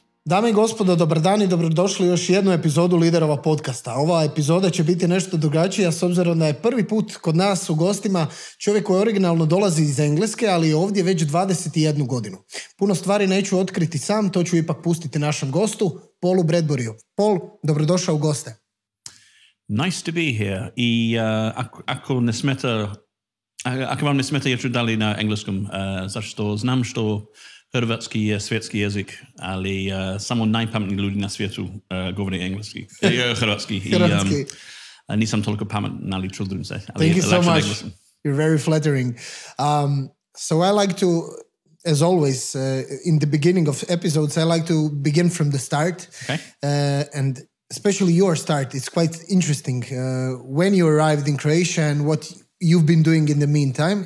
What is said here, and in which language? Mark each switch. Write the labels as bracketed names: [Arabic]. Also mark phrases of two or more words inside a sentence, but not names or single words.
[Croatian] Dame i gospodo, dobar dan i dobrodošli u još jednu epizodu Liderova podcasta. Ova epizoda će biti nešto drugačija s obzirom da je prvi put kod nas u gostima čovjek koji originalno dolazi iz Engleske, ali je ovdje već 21 godinu. Puno stvari neću otkriti sam, to ću ipak pustiti našem gostu, Paulu Bradburyju. Paul, dobrodošao u goste. [English] Nice to be here. [Croatian] I ako vam ne smeta, ja ću dali na engleskom, zašto znam što hrvatski je svjetski jezik, ali samo najpametniji ljudi na svijetu govore engleski, hrvatski. Hrvatski. I nisam toliko pametan, ali trudim se. [English] Thank you so much. You're very flattering. So I like to, as always, in the beginning of episodes, I like to begin from the start. Okay. And especially your start, it's quite interesting. When you arrived in Croatia and what you've been doing in the meantime.